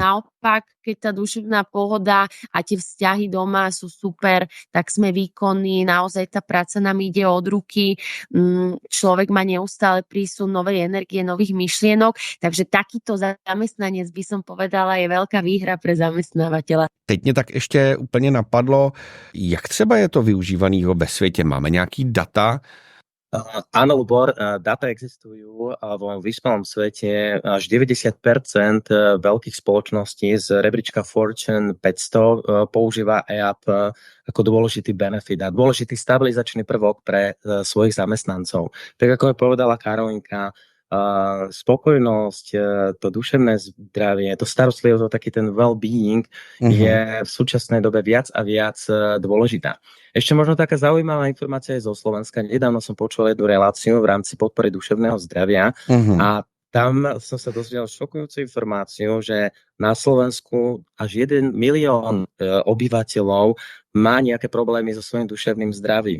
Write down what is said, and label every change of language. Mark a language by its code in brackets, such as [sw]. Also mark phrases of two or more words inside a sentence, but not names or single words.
[sk] Naopak, keď tá duševná pohoda a tie vzťahy doma sú super, tak sme výkonní, naozaj tá práca nám ide od ruky, človek má neustále prísun novej energie, nových myšlienok, takže takýto zamestnanec, by som povedala, je veľká výhra pre zamestnávateľa. [cs] Teď mě tak ještě úplně napadlo, jak třeba je to využívanýho ve světě? Máme nějaký data? [sk] Áno, Lubor, data existujú vo vyspelom svete. Až 90% veľkých spoločností z rebríčka Fortune 500 používa EAP ako dôležitý benefit a dôležitý stabilizačný prvok pre svojich zamestnancov. Tak ako je povedala Karolinka, spokojnosť, to duševné zdravie, to starostlivosť o taký ten well-being je v súčasnej dobe viac a viac dôležitá. Ešte možno taká zaujímavá informácia je zo Slovenska. Nedávno som počul jednu reláciu v rámci podpory duševného zdravia a tam som sa dozvedel šokujúcu informáciu, že na Slovensku až 1 milión obyvateľov má nejaké problémy so svojím duševným zdravím.